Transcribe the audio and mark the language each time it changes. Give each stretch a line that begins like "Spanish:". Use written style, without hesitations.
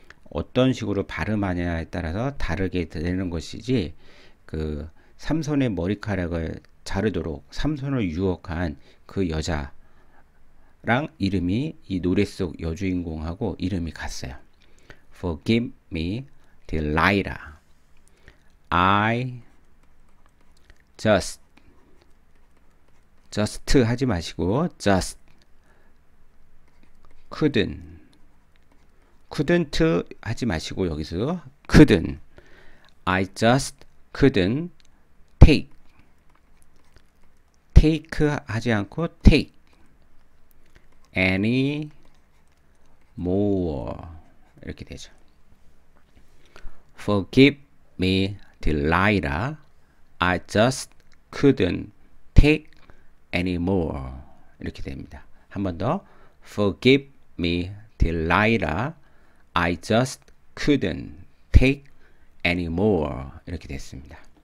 Korean: 어떤 식으로 발음하냐에 따라서 다르게 되는 것이지 그 삼손의 머리카락을 자르도록 삼손을 유혹한 그 여자랑 이름이 이 노래 속 여주인공하고 이름이 같아요.
English: Forgive me, Delilah. I just
Korean: 하지 마시고
English: just couldn't
Korean: 하지 마시고 여기서
English: couldn't I just couldn't take
Korean: 하지 않고
English: take any more
Korean: 이렇게 되죠.
English: Forgive me, Delilah. I just couldn't take any more
Korean: 이렇게 됩니다. 한 번 더
English: Forgive me, Delilah. I just couldn't take any more
Korean: 이렇게 됐습니다.